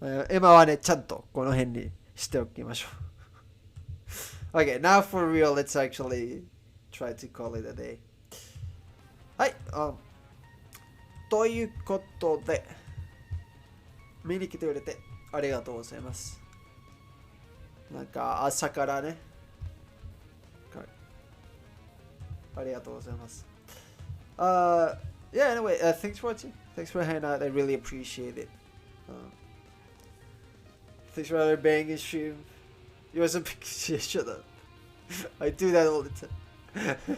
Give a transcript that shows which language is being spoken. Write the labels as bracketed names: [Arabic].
[Japanese] 今はね、ちゃんとこの辺にしておきましょう。 [English] Okay, now for real, let's actually try to call it a day. [Japanese] はい、ということで、見に来てくれてありがとうございます。なんか朝からね、ありがとうございます。 [English] Yeah, anyway, thanks for watching. Thanks for hanging out. I really appreciate it. Thanks for banging stream. You wasn't yeah, shut up. I do that all the time.